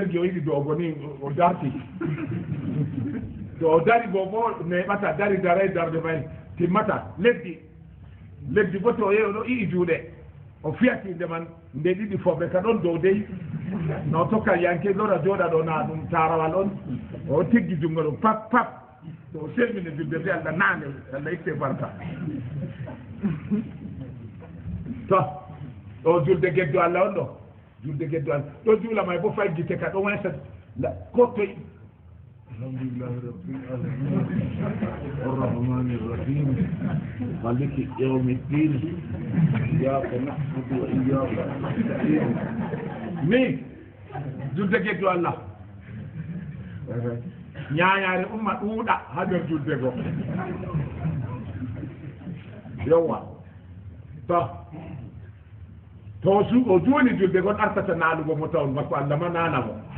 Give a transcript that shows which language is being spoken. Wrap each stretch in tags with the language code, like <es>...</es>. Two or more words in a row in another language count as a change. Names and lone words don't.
<ff>o yiɗi dogo ni o darti to o dari go bo neɓata dari daray darde may timmata leddi bo to yeeyo ɗo ii juuɗe o fiyatinde man nde ɗiɗi foɓe ka ɗon dow dey no tokka yanke lora jooɗa ɗo na ɗum tarawal on o tiggi jungo ɗum pap to o selmini julde nde Allah naane Allah itte barka to ɗo julde geddo Allah on ɗo julde geddo Allah ɗo juula may bo fay gite ka ɗo waysa ko toy</ff> <ar>الحمد لله رب العالمين الرحمن الرحيم مالك يوم الدين إياك نعبد وإياك نستعين</ar> <ff>ni julde geddo Allah ñañaare umma ɗuuɗa ha nder julde go yowa to o juuni julde gon artata naalugo mo tawn bako Allah ma naanamo</ff>